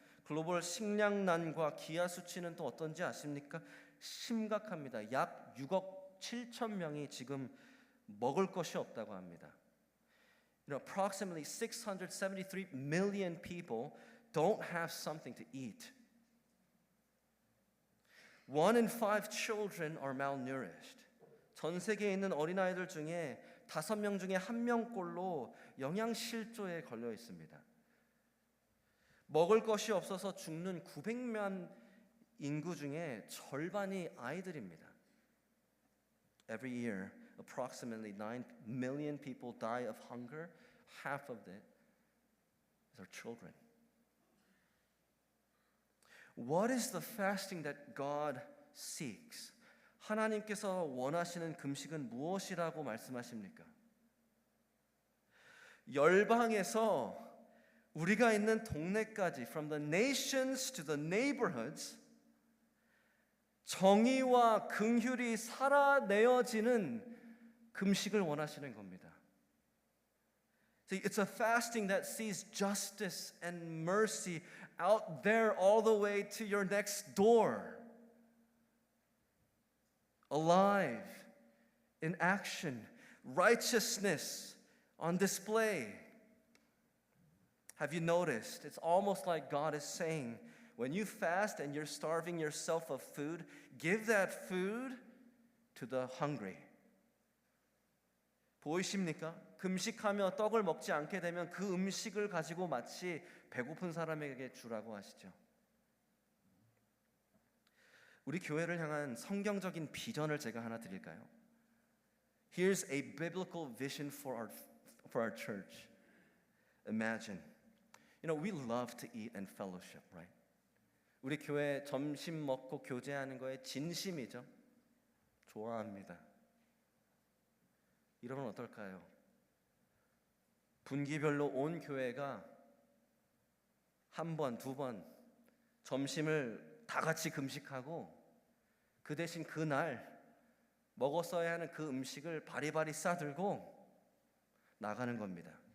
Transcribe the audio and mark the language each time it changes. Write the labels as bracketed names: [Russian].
[Korean] 글로벌 식량난과 기아 수치는 또 어떤지 아십니까? 심각합니다. 약 6억 7천 명이 지금 먹을 것이 없다고 합니다. [English] You know, approximately 673 million people don't have something to eat. 1 in 5 children are malnourished. [Korean] 전 세계에 있는 어린아이들 중에 5명 중에 1명꼴로 영양실조에 걸려 있습니다. 먹을 것이 없어서 죽는 900만 인구 중에 절반이 아이들입니다. [English] Every year, approximately 9 million people die of hunger. Half of it is our children. What is the fasting that God seeks? [Korean] 하나님께서 원하시는 금식은 무엇이라고 말씀하십니까? 열방에서 우리가 있는 동네까지, [English] from the nations to the neighborhoods, [Korean] 정의와 긍휼이 살아내어지는 금식을 원하시는 겁니다. [English] See, it's a fasting that sees justice and mercy out there all the way to your next door. Alive, in action, righteousness on display. Have you noticed? It's almost like God is saying, when you fast and you're starving yourself of food, give that food to the hungry. [Korean] 보이십니까? 금식하며 떡을 먹지 않게 되면 그 음식을 가지고 마치 배고픈 사람에게 주라고 하시죠. 우리 교회를 향한 성경적인 비전을 제가 하나 드릴까요? [English] Here's a biblical vision for our church. Imagine, you know, we love to eat and fellowship, right? [Korean] 우리 교회 점심 먹고 교제하는 거에 진심이죠. 좋아합니다. 이러면 어떨까요? 분기별로 온 교회가 한 번, 두 번 점심을 다 같이 금식하고 그 대신 그날 먹었어야 하는 그 음식을 바리바리 싸들고 나가는 겁니다.